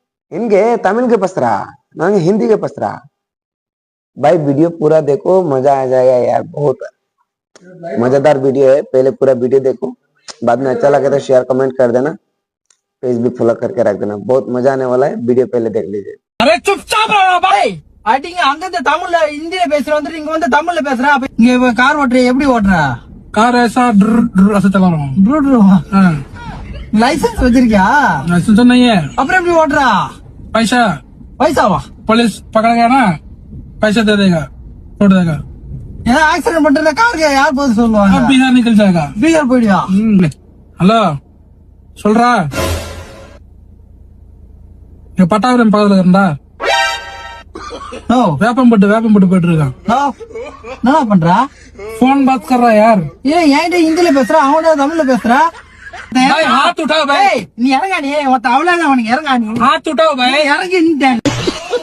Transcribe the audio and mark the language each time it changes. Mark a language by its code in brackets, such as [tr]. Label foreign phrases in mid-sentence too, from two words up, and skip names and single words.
[hi] इनके तमिल के पसरा ना हिंदी के पसरा। भाई वीडियो पूरा देखो, मजा आ जाएगा यार। बहुत मजेदार वीडियो है, पहले पूरा वीडियो देखो, बाद में अच्छा लगे तो शेयर कमेंट कर देना, पेज भी फॉलो करके रख देना। बहुत मजा आने वाला है, वीडियो पहले देख लीजिए। अरे चुपचाप रहो भाई। [ta] அடிங்க அங்க இருந்து தமிழ்ல ஹிந்தில பேசுற வந்து இங்க வந்து தமிழ்ல பேசுற. இங்க கார் ஓட்டுற எப்படி ஓட்டுற? [hi] कार ऐसा ऐसे चला रहा हूँ। [ta] லைசென்ஸ் வச்சிருக்கியா? [hi] लाइसेंस तो नहीं है। [ta] அப்புறம் எப்படி ஓட்டுற? [hi] पैसा [ta] பைசாவா? [hi] पुलिस पकड़ गया ना, पैसा दे देगा, छोड़ देगा। [ta] ஏன்னா ஆக்சிடென்ட் பண்றத காருக்கு யார் போது சொல்லுவாங்க? [hi] अब बिहार निकल जाएगा। [ta] பீகார் போயிடுவா? हेलो சொல்றா, இங்க பட்டாபுரம் பக்கத்துல இருந்தா ஓ வேப்பம் போட்டு போயிட்டு இருக்கான்। என்ன பண்றா? [hi] फोन बात कर रहा यार। [ta] ஏன் என்கிட்ட ஹிந்தில பேசுற, அவனோட தமிழ்ல பேசுற? [hi] भाई हाथ उठाओ भाई। [ta] நீ இறங்கா, நீ அவளால அவனுக்கு இறங்கா, நீ [hi] हाथ उठाओ भाई। [ta] இறங்கி.